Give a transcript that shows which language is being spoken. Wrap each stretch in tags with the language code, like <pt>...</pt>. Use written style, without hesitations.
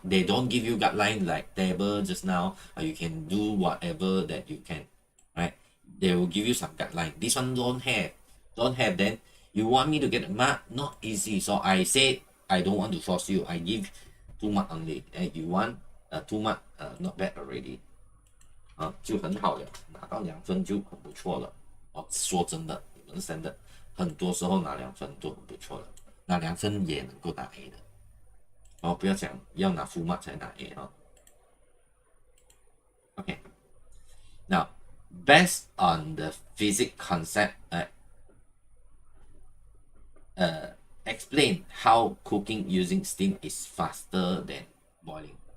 <en>They don't give you guideline like table just now. You can do whatever that you can, right? They will give you some guideline. This one don't have. Then you want me to get a mark? Not easy. So I say I don't want to force you. I give 2 mark only. And you want 2 mark, not bad already.</en> <zh>就很好了，拿到2分就很不错了。说真的，你们真的很多时候拿2分都很不错了，拿2分也能够拿 A 的。不要讲要拿</zh> <en>full mark</en> <zh>才拿 A Okay.</zh> <en>Now, based on the physics concept, explain how cooking using steam is faster than boiling.</en>